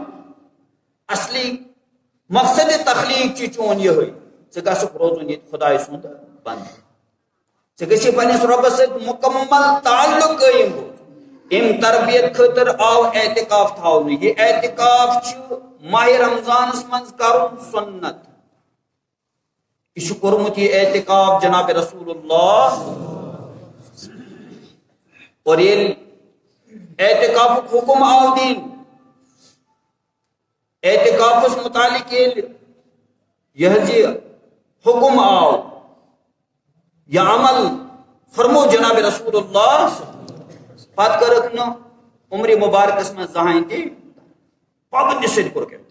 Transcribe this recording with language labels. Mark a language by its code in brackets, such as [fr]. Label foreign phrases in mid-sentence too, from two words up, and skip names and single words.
[ks] اصلی مقصد تخلیق چھُ چون یِہے ژٕ گژھکھ روزُن ییٚتہِ خۄداے سُنٛد بنٛدٕ. ژےٚ گژھی پننِس رۄبس سۭتۍ مُکمل تعلق قٲیِم روزُن. امہِ تربیت خٲطرٕ آو اعتکاف تھاونہٕ. یہِ اعتکاف چھُ ماہِ رمضانس منٛز کرُن سُنت. یہ چھُ کوٚرمُت یہِ اعتکاف جناب رسول اللہ. اور ییٚلہِ اعتکافُک حکم آو دِنہٕ اعتکافس متعلق ییٚلہِ یہِ حظ یہِ حکم آو یا عمل فرمو جناب رسول اللہ پتہٕ کٔرٕکھ نہٕ عمرِ مبارکس منٛز زٕہٲنۍ تہِ پابندی سۭتۍ کوٚرُکھ